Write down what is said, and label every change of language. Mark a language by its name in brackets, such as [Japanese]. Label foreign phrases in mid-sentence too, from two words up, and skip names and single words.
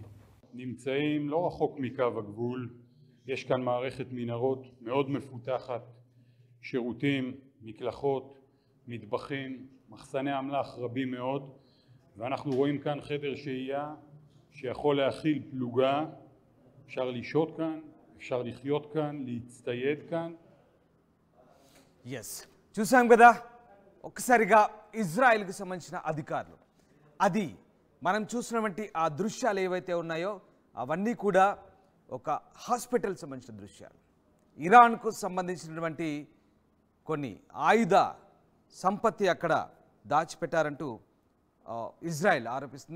[Hebrew] נמצאים לא רחוק מקו הגבול, יש כאן מערכת מנהרות מאוד מפותחת, שירותים, מקלחות, מטבחים, מחסני אמל"ח רבים מאוד, ואנחנו רואים כאן חדר שהייה שיכול להכיל פלוגה. אפשר לשהות כאן, אפשר לחיות כאן, להצטייד כאן. [Telugu] ఎస్, చూసాం కదా ఒక్కసారిగా ఇజ్రాయెల్కి సంబంధించిన అధికారులు, అది మనం చూసినటువంటి ఆ దృశ్యాలు ఏవైతే ఉన్నాయో అవన్నీ కూడా ఒక హాస్పిటల్ సంబంధించిన దృశ్యాలు. ఇరాన్కు సంబంధించినటువంటి కొన్ని ఆయుధ సంపత్తి అక్కడ దాచిపెట్టారంటూ ఇజ్రాయెల్ ఆరోపిస్తుంది.